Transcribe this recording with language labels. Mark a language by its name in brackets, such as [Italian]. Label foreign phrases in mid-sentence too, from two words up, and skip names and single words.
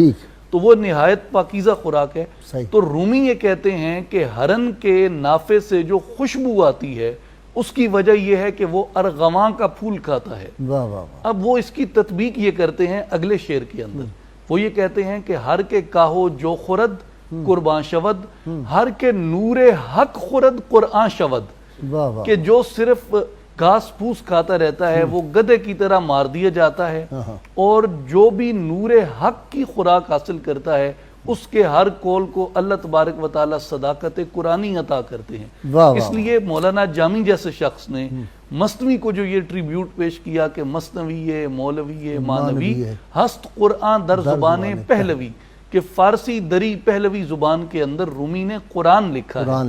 [Urdu] تو وہ نہایت پاکیزہ خوراک ہے. تو رومی یہ کہتے ہیں کہ ہرن کے نافے سے جو خوشبو آتی ہے اس کی وجہ یہ ہے کہ وہ ارغواں کا پھول کھاتا ہے. اب وہ اس کی تطبیق یہ کرتے ہیں اگلے شعر کے اندر. وہ یہ کہتے ہیں کہ [Persian] ہر کے کاہو جو خورد قربان شود، ہر کے نور حق خورد قرآن شود. [Urdu] کہ جو صرف گھاس پھوس کھاتا رہتا ہے وہ گدھے کی طرح مار دیا جاتا ہے، اور جو بھی نور حق کی خوراک حاصل کرتا ہے اس کے ہر قول کو اللہ تبارک و تعالی صداقت قرآنی عطا کرتے ہیں. اس لیے مولانا جامی جیسے شخص نے مثنوی کو جو یہ ٹریبیوٹ پیش کیا کہ [Persian] مثنوی مولوی مانوی ہست قرآن در زبان پہلوی، [Urdu] کہ فارسی دری پہلوی زبان کے اندر رومی نے قرآن لکھا ہے.